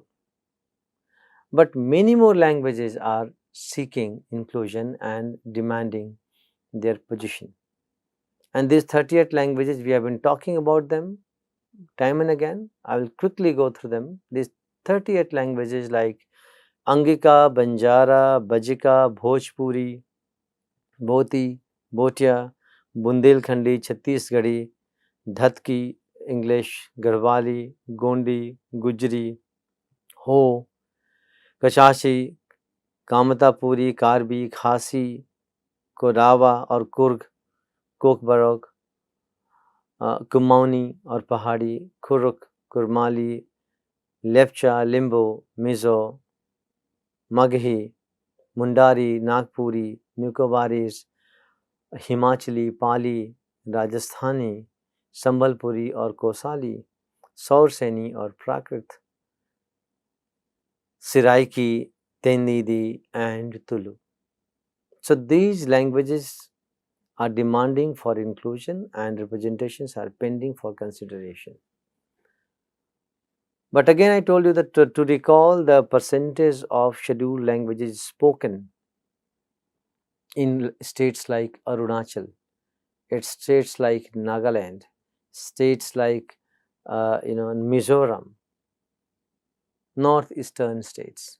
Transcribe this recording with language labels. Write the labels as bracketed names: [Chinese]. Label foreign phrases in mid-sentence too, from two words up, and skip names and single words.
[English] But many more languages are seeking inclusion and demanding their position. And these 38 languages, we have been talking about them time and again. I will quickly go through them. These 38 languages like Angika, Banjara, Bajika, Bhojpuri, Bhoti, Bhotia, Bundelkhandi, Chhattisgarhi, Dhatki, English, Garhwali, Gondi, Gujri, Ho, Kashashi, कामतापुरी, कार्बी, खासी, कोरावा और कुर्ग, कोकबरग, कुमाऊनी और पहाड़ी, खुरुक, कुरमाली, लेप्चा, लिम्बो, मिज़ो, मगही, मुंडारी, नागपुरी, निकोबारीज, हिमाचली, पाली, राजस्थानी, संबलपुरी और कोसाली, सौरसेनी और प्राकृत, सिराइकी, Tenidi and Tulu. So these languages are demanding for inclusion and representations are pending for consideration. But again, I told you that to recall the percentage of scheduled languages spoken in states like Arunachal, states like Nagaland, states like Mizoram, northeastern states.